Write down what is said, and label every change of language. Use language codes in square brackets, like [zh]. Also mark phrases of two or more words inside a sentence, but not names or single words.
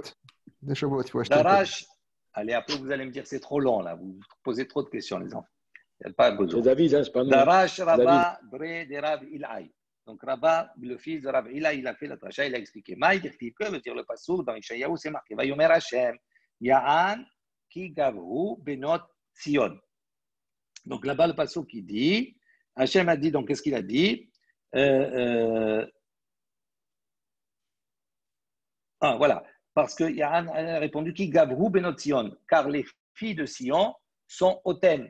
[fr] Des Shavuot, il faut acheter. Darash. Allez, après vous allez me dire c'est trop long là. Vous posez trop de questions, les enfants. Il n'y a pas besoin. C'est David, hein, c'est pas nous. [he] דרש רבה בריה דרב עילאי. [fr] Donc Rabba, le fils de Rab Ilai, il a fait la tracha, il a expliqué. Que veut dire le passouk dans Ishayahu, c'est marqué. [he] ויאמר השם יען כי גברו בנות ציון. [fr] Donc là-bas, le passouk qui dit, Hashem a dit, donc qu'est-ce qu'il a dit? Voilà. Parce que Ya'an a répondu [he] כי גברו בנות ציון, [fr] car les filles de Sion sont hautaines.